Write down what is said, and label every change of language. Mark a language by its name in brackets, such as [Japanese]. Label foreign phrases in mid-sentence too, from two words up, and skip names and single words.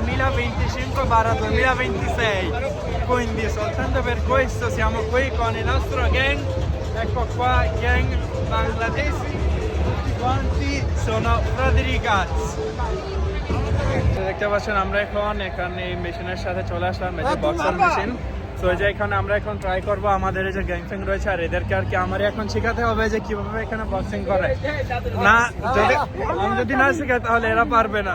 [Italian] 2025-2026, quindi soltanto per questo siamo qui con il nostro gang. Ecco qua, gang bangladesi, tutti quanti sono fratelli cazzi. [Bangla] দেখতে পাচ্ছেন আমরা এখন এখানে এই মেশিনের সাথে চলে আসলাম, এই যে বক্সার মেশিন। তো এই যে এখানে আমরা এখন ট্রাই করব, আমাদের এই যে গ্যাংফ্যাং রয়েছে আর এদেরকে আর কি আমারই এখন শেখাতে হবে যে কিভাবে এখানে বক্সিং করে। না যদি আমি যদি না শেখাই তাহলে এরা পারবে না।